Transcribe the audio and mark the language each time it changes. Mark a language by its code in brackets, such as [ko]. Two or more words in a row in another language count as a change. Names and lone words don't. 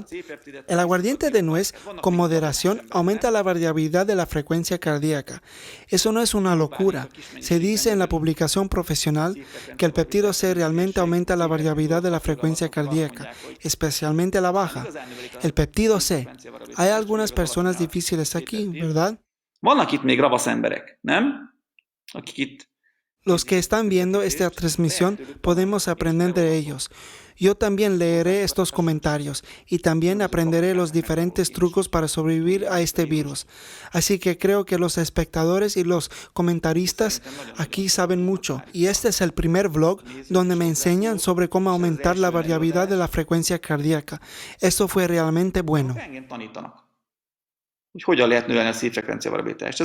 [es] El aguardiente de nuez con moderación aumenta la variabilidad de la frecuencia cardíaca. Eso no es una locura. Se dice en la publicación profesional que el péptido C realmente aumenta la variabilidad de la frecuencia cardíaca, especialmente la baja. El péptido C. Hay algunas personas difíciles aquí, ¿verdad? [hu] Vannak itt még ravasz emberek, nem? Akik itt [es] Los que están viendo esta transmisión podemos aprender de ellos. Yo también leeré estos comentarios y también aprenderé los diferentes trucos para sobrevivir a este virus. Así que creo que los espectadores y los comentaristas aquí saben mucho. Y este es el primer vlog donde me enseñan sobre cómo aumentar la variabilidad de la frecuencia cardíaca. Esto fue realmente bueno. [hu] Engem tanítanak, hogy hogyan lehet növelni a szívfrekvencia variabilitást.